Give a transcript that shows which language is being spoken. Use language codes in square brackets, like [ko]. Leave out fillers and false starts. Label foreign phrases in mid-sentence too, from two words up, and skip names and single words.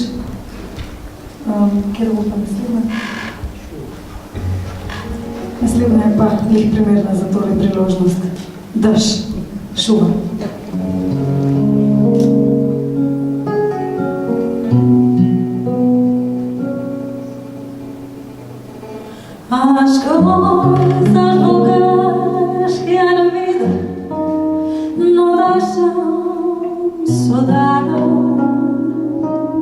[sl] Kjer bo pa naslednja? Naslednja je pa njih primerna za tole priložnost. Drž, šuma. [pt] As coisas loucas que há na vida não deixam saudade.